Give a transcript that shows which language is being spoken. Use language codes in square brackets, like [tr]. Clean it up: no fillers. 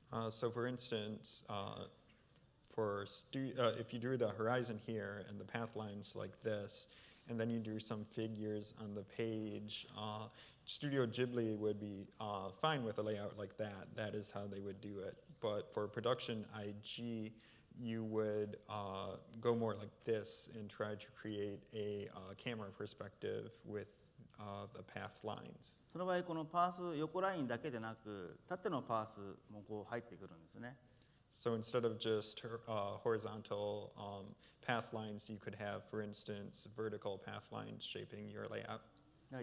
[en] So for instance, if you drew the horizon here and the path lines like this, and then you drew some figures on the page, Studio Ghibli would be fine with a layout like that. That is how they would do it. But for production IG, you would go more like this and try to create a camera perspective with the path lines. [ja] その場合、このパース横ラインだけでなく、縦のパースも入ってくるんですね。 [en] So instead of just horizontal path lines, you could have, for instance, vertical path lines shaping your layout.